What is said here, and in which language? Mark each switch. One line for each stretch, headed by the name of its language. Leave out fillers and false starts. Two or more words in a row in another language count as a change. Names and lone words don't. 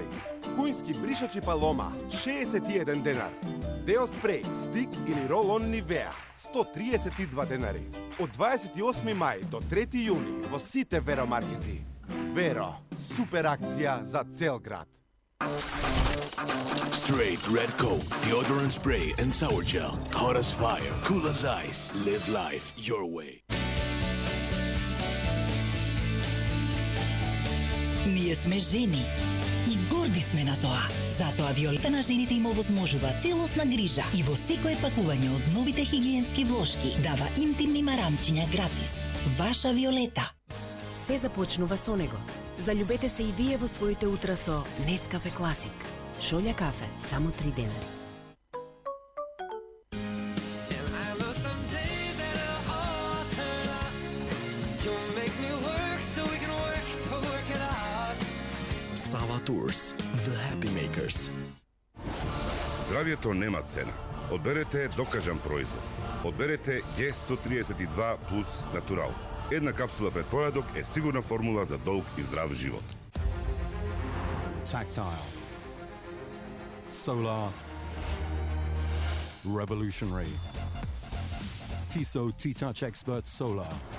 Macedonian: Кујнски бришачи Палома 61 денар. Део спреј, стик или рол-он Нивеа 132 денари. Од 28 мај до 3 јуни во сите Веро маркети. Веро, супер акција за цел град.
English: Straight Red Coke, deodorant spray and sour gel. Hot as fire, cool as ice. Live life your way.
Macedonian: Ние сме жени и горди сме на тоа. Затоа Виолета на жените им овозможува целосна грижа и во секое пакување од новите хигиенски влошки дава интимни марамчиња гратис. Ваша Виолета. Се започнува со него. Заљубете се и вие во своите утра со Нескафе Класик. Шолја кафе, само 3 денари.
English: Sava Tours, the happy makers.
Macedonian: Здравието нема цена. Одберете докажан производ. Одберете G132 плюс натурал. Една капсула пред појадок е сигурна формула за долг и здрав живот.
English: Tactile, solar, revolutionary. Tissot T-Touch Expert Solar.